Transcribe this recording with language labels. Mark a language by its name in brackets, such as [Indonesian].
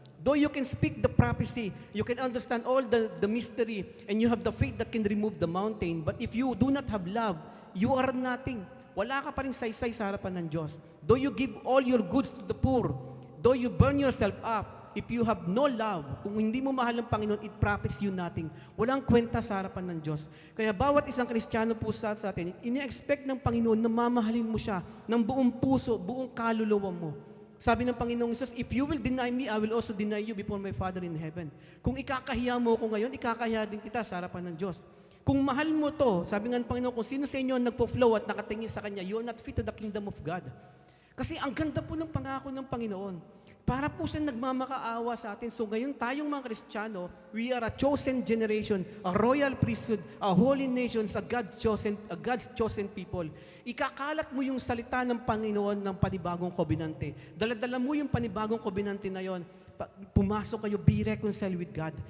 [English] Though you can speak the prophecy, you can understand all the mystery, and you have the faith that can remove the mountain, but if you do not have love, you are nothing. [Filipino] Wala ka pa rin saysay sa harapan ng Diyos. [English] Though you give all your goods to the poor, though you burn yourself up, if you have no love, [Filipino] kung hindi mo mahal ang Panginoon, [English] it profits you nothing. [Filipino] Walang kwenta sa harapan ng Diyos. Kaya bawat isang Kristiyano po sa atin, ini-expect ng Panginoon na mamahalin mo siya ng buong puso, buong kaluluwa mo. Sabi ng Panginoong Hesus, [English] if you will deny me, I will also deny you before my Father in heaven. [Filipino] Kung ikakahiya mo ko ngayon, ikakahiya din kita sa harapan ng Diyos. Kung mahal mo to, sabi nga ng Panginoon, kung sino sa inyo nagpo-flow at nakatingin sa Kanya, [English] you are not fit to the kingdom of God. [Filipino] Kasi ang ganda po ng pangako ng Panginoon. Para po siya nagmamakaawa sa atin. [English] So [Filipino] ngayon tayong mga Kristiyano, [English] we are a chosen generation, a royal priesthood, a holy nation, a God's chosen people. [Filipino] Ikakalat mo yung salita ng Panginoon ng panibagong kobenante. Daladala mo yung panibagong kobenante na yon. Pumasok kayo, [English] be reconciled with God.